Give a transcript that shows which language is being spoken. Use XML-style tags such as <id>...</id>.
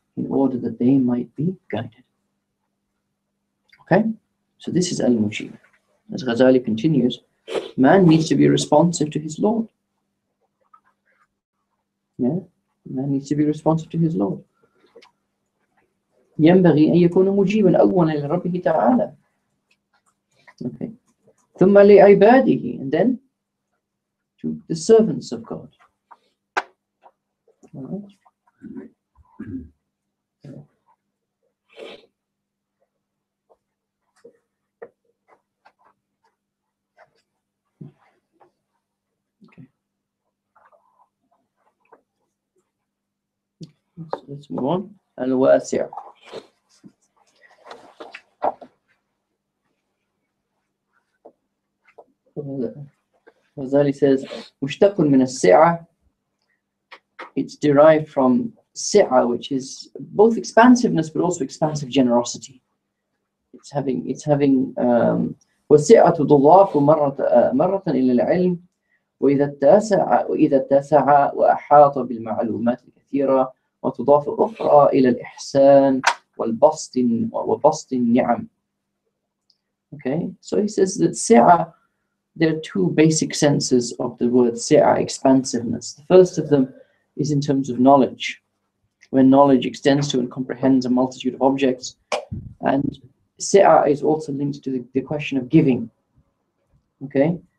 <en>In order that they might be guided. Okay? So this is Al-Mujib. As Ghazali continues, man needs to be responsive to his Lord. Yeah? Man needs to be responsive to his Lord.</en> <ar>ينبغي أن يكون مجيبا أولا لربه تعالى.</ar> <en>Okay.</en> <ar>ثم لعباده,</ar> <en>and then to the servants of God. All right. Okay. Let's move on. Al-Wasi'. Ghazali says,</en> <ar>مشتق من السعة.</ar> <en>It's derived from si'a, which is both expansiveness but also expansive generosity. It's having</en> <ar>والسعة تضاف مرة إلى العلم وإذا اتسع وأحاط بالمعلومات الكثيرة وتضاف أخرى إلى الإحسان وبسط النعم.</ar> <en>Okay, so he says that si'a, there are two basic senses of the word si'a, expansiveness. The first of them is in terms of knowledge, when knowledge extends to and comprehends a multitude of objects. And si'a is also linked to the question of giving. Okay,</en>